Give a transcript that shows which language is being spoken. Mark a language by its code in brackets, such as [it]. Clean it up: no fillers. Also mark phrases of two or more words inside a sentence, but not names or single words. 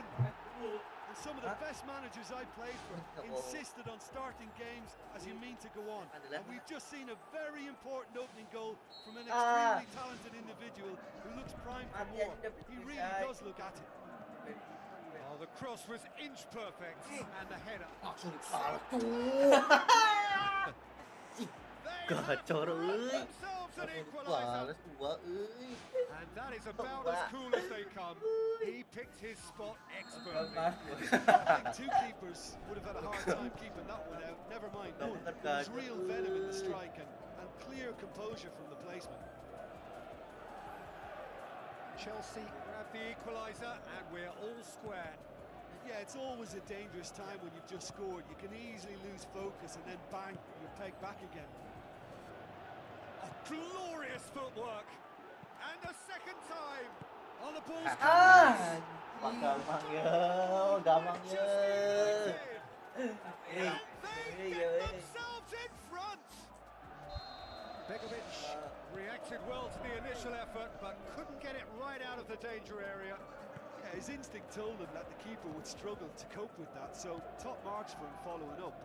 [en] And some of the best managers I played for insisted on starting games as you mean to go on. And we've just seen a very important opening goal from an extremely talented individual who looks primed for more. He really does look at it. Oh, the cross was inch perfect, and the header. [su] Gacor euy. [en] An equaliser. And that is about as cool as they come. He picked his spot expertly. I think two keepers would have had a hard time keeping that one out. Never mind one. There was real venom in the strike and clear composure from the placement. Chelsea grab the equaliser, and we're all square. Yeah, it's always a dangerous time when you've just scored. You can easily lose focus and then bang, you're pegged back again. Glorious footwork, and a second time on the ball's [id] Gampang ya, gampang ya. [en] and they get themselves in front. Begovic reacted well to the initial effort, but couldn't get it right out of the danger area. Yeah, his instinct told him that the keeper would struggle to cope with that, so top marks for him following up.